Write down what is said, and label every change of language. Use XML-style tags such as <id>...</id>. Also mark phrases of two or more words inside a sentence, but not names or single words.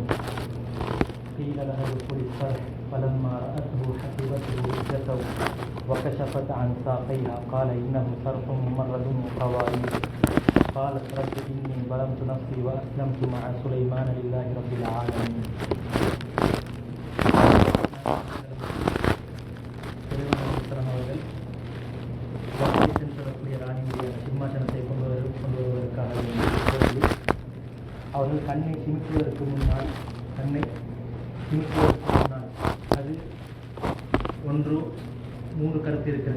<ar>قيل لها ادخل الصرح فلما رأته حسبته لجة وكشفت عن ساقيها قال إنه صرح ممرد من قوارير. قالت رب إني ظلمت نفسي وأسلمت مع سليمان لله رب العالمين.</ar> <ta>சிம்மாசனத்தை கொண்டு வருவதற்காக அவர்கள் கண்ணை சிமிக்குவதற்கு முன்னால் அது மூன்று கருத்து இருக்கிறது.</ta>